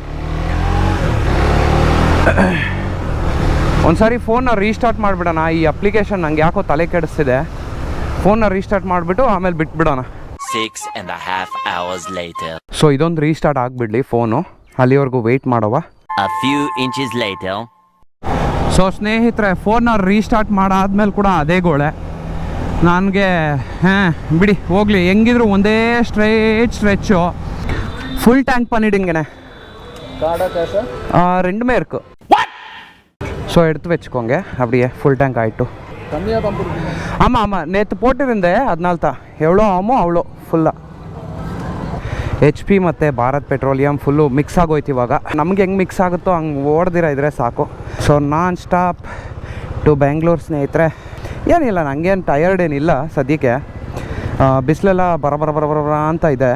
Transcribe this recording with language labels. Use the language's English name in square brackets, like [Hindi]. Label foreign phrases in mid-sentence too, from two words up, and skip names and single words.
[Kannada] ಒಂದು ಸಾರಿ ಫೋನ್ನ ರೀಸ್ಟಾರ್ಟ್ ಮಾಡಿಬಿಡೋಣ. ಈ ಅಪ್ಲಿಕೇಶನ್ ನಂಗೆ ಯಾಕೋ ತಲೆ ಕೆಡಿಸ್ತಿದೆ. ಫೋನ್ನ ರೀಸ್ಟಾರ್ಟ್ ಮಾಡಿಬಿಟ್ಟು ಆಮೇಲೆ ಬಿಟ್ಬಿಡೋಣ. [English] 6.5 hours later. [Kannada] ಸೊ ಇದೊಂದು ರೀಸ್ಟಾರ್ಟ್ ಆಗಿಬಿಡ್ಲಿ ಫೋನು, ಅಲ್ಲಿವರೆಗೂ ವೆಯ್ಟ್ ಮಾಡುವ. [English] A few inches later. [Kannada] ಸೊ ಸ್ನೇಹಿತರೆ, ಫೋನ್ನ ರೀಸ್ಟಾರ್ಟ್ ಮಾಡಾದ್ಮೇಲೆ ಕೂಡ ಅದೇ ಗೋಳೆ ನನಗೆ. ಬಿಡಿ ಹೋಗಲಿ, ಹೆಂಗಿದ್ರು ಒಂದೇ ಸ್ಟ್ರೆಚ್ಚು. [English] full tank [Tamil] பண்ணிடுங்கண்ணே. காடா கேஷா? ரெண்டுமே இருக்கு. ஸோ எடுத்து வச்சுக்கோங்க. அப்படியே [English] full tank [Tamil] ஆகிட்டு. கம்மியாக தான் போடுறீங்க? ஆமாம், நேற்று போட்டிருந்தேன், அதனால தான். எவ்வளோ ஆகுமோ அவ்வளோ ಫುಲ್ಲ. [Kannada] HP ಮತ್ತು ಭಾರತ್ ಪೆಟ್ರೋಲಿಯಂ [English] full mix [Kannada] ಆಗೋಯ್ತು. ಇವಾಗ ನಮ್ಗೆ ಹೆಂಗೆ ಮಿಕ್ಸ್ ಆಗುತ್ತೋ ಹಂಗೆ ಓಡ್ದಿರ ಇದ್ರೆ ಸಾಕು. ಸೊ [English] non stop to [Kannada] ಬೆಂಗಳೂರು ಸ್ನೇಹಿತರೆ. ಏನಿಲ್ಲ, ನನಗೇನು ಟಯರ್ಡ್ ಏನಿಲ್ಲ ಸದ್ಯಕ್ಕೆ. ಬಿಸಿಲೆಲ್ಲ ಬರ ಅಂತ ಇದೆ.